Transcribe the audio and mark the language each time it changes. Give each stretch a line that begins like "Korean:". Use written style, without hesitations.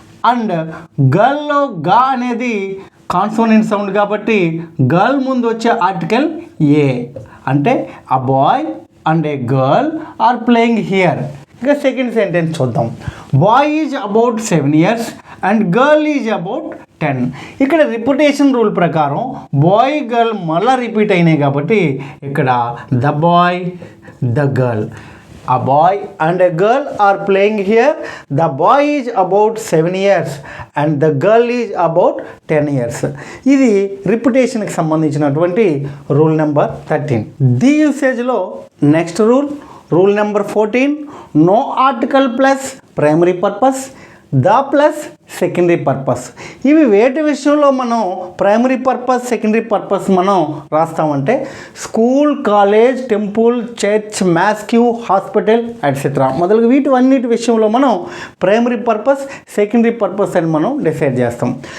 Telugu: And గర్ల్లో గా అనేది consonant sound కాబట్టి గర్ల్ ముందు వచ్చే ఆర్టికల్ ఏ, అంటే
English: A boy and a girl are playing here.
Telugu: ఇక సెకండ్ సెంటెన్స్ చూద్దాం.
English: Boy is about 7 years and girl is about 10.
Telugu: ఇక్కడ రిపిటేషన్ రూల్ ప్రకారం బాయ్ గర్ల్ మళ్ళీ రిపీట్ అయినాయి కాబట్టి ఇక్కడ the boy the girl.
English: A boy and a girl are playing here. The boy is about 7 years and the girl is about 10 years.
Telugu: ఇది రిపిటేషన్కి సంబంధించినటువంటి rule number 13. The యూసేజ్లో next rule number 14, no article plus primary purpose, the plus secondary purpose. ఇవి వేటి విషయంలో మనం primary purpose secondary purpose మనం రాస్తామంటే school, college, temple, church, మాస్క్యూ, hospital etcetera మొదలగు వీటన్నిటి విషయంలో మనం ప్రైమరీ పర్పస్ సెకండరీ పర్పస్ అని మనం డిసైడ్ చేస్తాం.